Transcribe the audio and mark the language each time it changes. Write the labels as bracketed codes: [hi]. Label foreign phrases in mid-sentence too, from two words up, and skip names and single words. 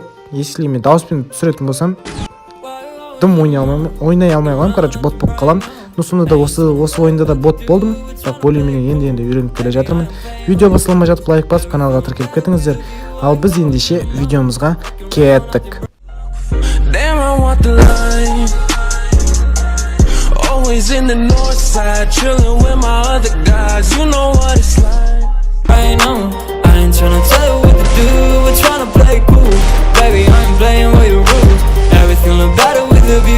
[kk] Если мен дауыспен түсіретін болсам, дым ойнай алмай қалам. Короче, бот болып қалам. Но сонда да осы ойында да бот болдым. [ru] Так более-менее [kk] енді үйреніп келе жатырмын. Видео басталмай жатып лайк басып каналға тіркеліп кетіңіздер. Ал біз ендеше видеомызға кеттік. [en] Damn, I want the line. Always in the north side, chilling with my other guys. You know what it's like. I know, I ain't tryna tell you what to do. We're tryna play cool. Baby, I ain't playing by your rules. Everything look better with a view.